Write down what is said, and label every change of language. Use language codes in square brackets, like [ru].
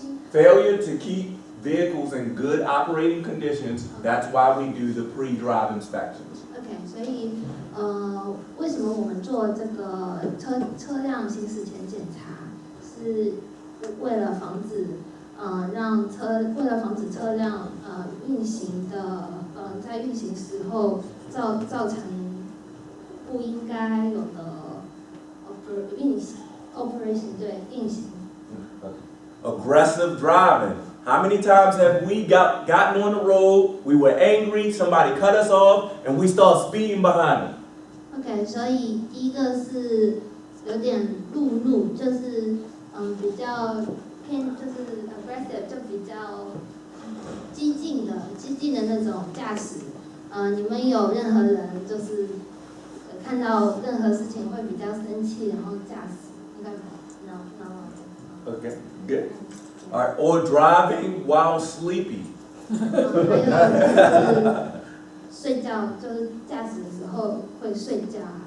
[en] Failure to keep vehicles in good operating conditions. That's why we do the pre-drive inspections. [zh] OK， 所以为什么我们做这个车辆行驶前检查，是为了防止车辆运行的在运行时候造成不应该有的运行 operation 对运行。 [en] Aggressive driving. How many times have we gotten on the road, we were angry, somebody cut us off, and we start speeding behind them? [zh] OK， 所以第一个是有点路怒，就是比较偏就是 aggressive， 就比较激进的那种驾驶。你们有任何人就是看到任何事情会比较生气，然后驾驶，应该没有 No. [en] Okay, good. All right, or driving while sleepy. [zh] 还有就是睡觉，就是驾驶的时候会睡觉